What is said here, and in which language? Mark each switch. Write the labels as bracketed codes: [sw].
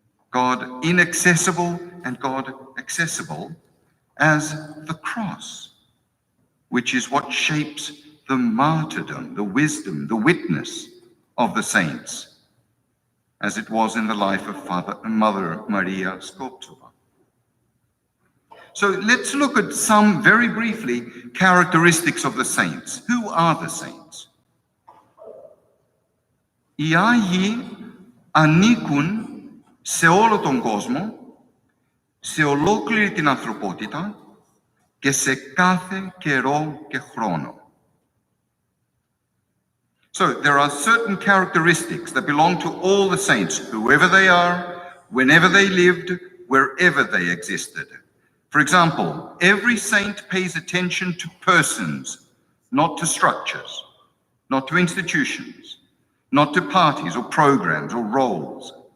[en] God inaccessible and God accessible as the cross, which is what shapes the martyrdom, the wisdom, the witness of the saints, as it was in the life of Mother Maria Skobtsova. So let's look at some, very briefly, characteristics of the saints. Who are the saints? [el] Οι Άγιοι ανήκουν σε όλο τον κόσμο, σε ολόκληρη την ανθρωπότητα και σε κάθε καιρό και χρόνο. [en] So there are certain characteristics that belong to all the saints, whoever they are, whenever they lived, wherever they existed. For example, every saint pays attention to persons, not to structures, not to institutions, not to parties or programs or roles.